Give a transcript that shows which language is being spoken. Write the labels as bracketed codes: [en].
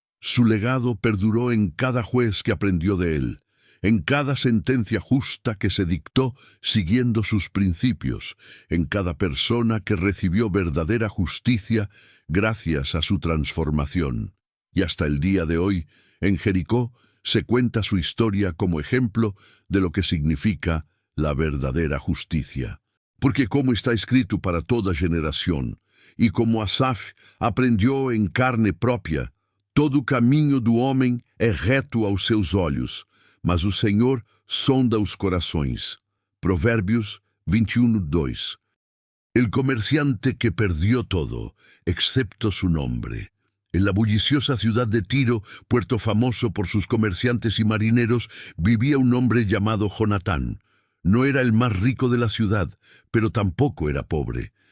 [es] Su legado perduró en cada juez que aprendió de él, en cada sentencia justa que se dictó siguiendo sus principios, en cada persona que recibió verdadera justicia gracias a su transformación. Y hasta el día de hoy, en Jericó, se cuenta su historia como ejemplo de lo que significa la verdadera justicia. Porque como está escrito para toda generación, y como Asaf aprendió en carne própria, [pt] todo caminho do homem é reto aos seus olhos, mas o Senhor sonda os corações. Provérbios 21:2. [es] El comerciante que perdió todo, excepto su nombre. En la bulliciosa ciudad de Tiro, puerto famoso por sus comerciantes y marineros, vivía un hombre llamado Jonatán. No era el más rico de la ciudad, pero tampoco era pobre.